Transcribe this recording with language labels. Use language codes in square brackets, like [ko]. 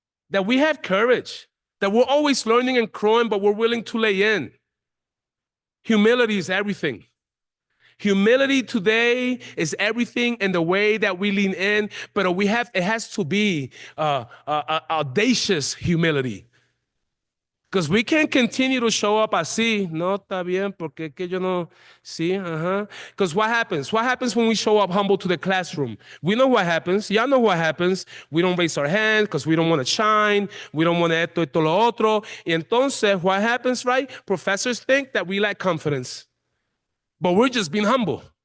[en] That we have courage. That we're always learning and growing, but we're willing to lay in. Humility is everything. Humility today is everything in the way that we lean in, but it has to be audacious humility. Because we can't continue to show up así. [es] No, está bien, porque que yo no, sí, [en] Because what happens? What happens when we show up humble to the classroom? We know what happens. Y'all know what happens. We don't raise our hand because we don't want to shine. We don't want to [es] esto lo otro. Y entonces, [en] what happens, right? Professors think that we lack confidence. But we're just being humble.